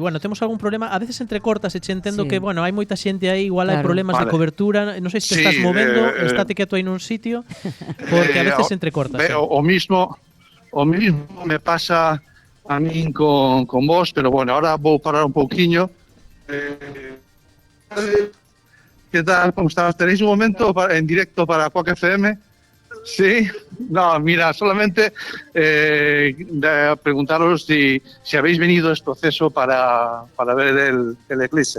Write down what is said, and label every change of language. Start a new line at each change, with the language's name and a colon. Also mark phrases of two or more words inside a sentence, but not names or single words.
Galician: Bueno, temos algún problema, a veces entrecortas e che entendo Sí. que, bueno, hai moita xente aí, igual hai Claro. problemas de Vale. cobertura, non sei se te Sí, estás movendo, estate quieto aí nun sitio, porque a veces entrecortas.
Spanish: O mismo me pasa a mí con vos, pero bueno, ahora
Galician: vou parar un pouquiño.
Spanish: ¿Qué tal? ¿Cómo estás? ¿Tenéis un momento en directo para Quack FM? Sí. No, mira, solamente preguntaros si habéis venido a este proceso para ver el eclipse.